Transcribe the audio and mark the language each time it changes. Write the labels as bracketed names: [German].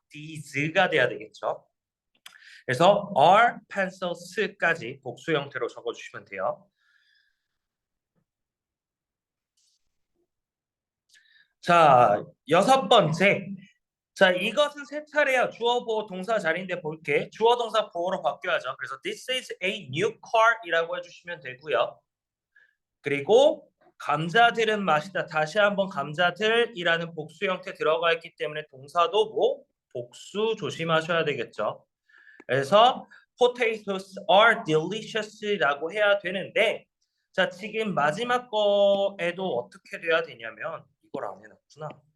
[Korean] these가 돼야 되겠죠. 그래서 are, pencils까지 복수 형태로 적어주시면 돼요. 자, 6번째. 자, 이것은 세 차례야. 주어, 보어, 동사 자리인데 볼게. 주어, 동사, 보어로 바뀌어야죠. 그래서 [English] this is a new car [Korean] 이라고 해주시면 되고요. 그리고 감자들은 맛이다. 다시 한번 감자들이라는 복수 형태 들어가 있기 때문에 동사도 뭐 복수 조심하셔야 되겠죠. 그래서 [English] potatoes are delicious [Korean] 라고 해야 되는데 자, 지금 마지막 거에도 어떻게 돼야 되냐면 이걸 안 해놨구나.